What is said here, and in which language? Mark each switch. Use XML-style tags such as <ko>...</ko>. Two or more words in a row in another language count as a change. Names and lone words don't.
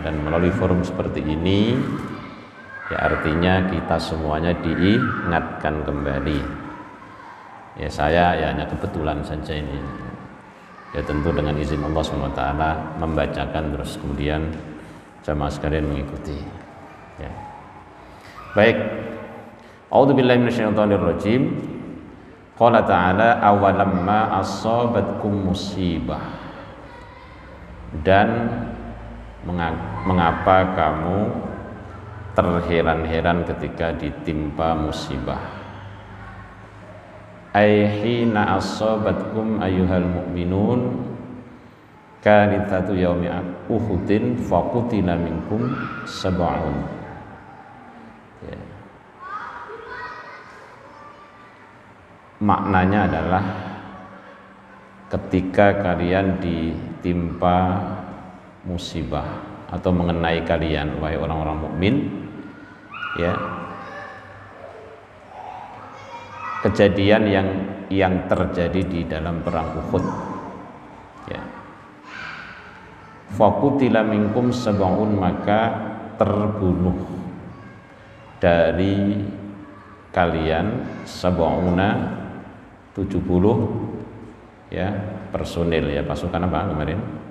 <id>Dan melalui forum seperti ini ya artinya kita semuanya diingatkan kembali. Ya saya ya hanya kebetulan saja ini. Ya tentu dengan izin Allah SWT membacakan terus kemudian jamaah sekalian mengikuti. Ya. Baik.</id> <ar>أعوذ بالله من الشيطان الرجيم. قال تعالى أولما أصابتكم مصيبة.</ar> <id>Dan mengapa kamu terheran-heran ketika ditimpa musibah?</id> <ar>أي حين أصابتكم أيها المؤمنون كحادثة يوم أحد فقتل منكم سبعون.</ar> <id>Ya. Maknanya adalah ketika kalian ditimpa musibah atau mengenai kalian wahai orang-orang mukmin ya, kejadian yang terjadi di dalam perang Uhud ya,</id> <ar>فقتل منكم سبعون,</ar> <id>maka terbunuh dari kalian sab'una 70 ya personil ya, pasukan apa kemarin?</id>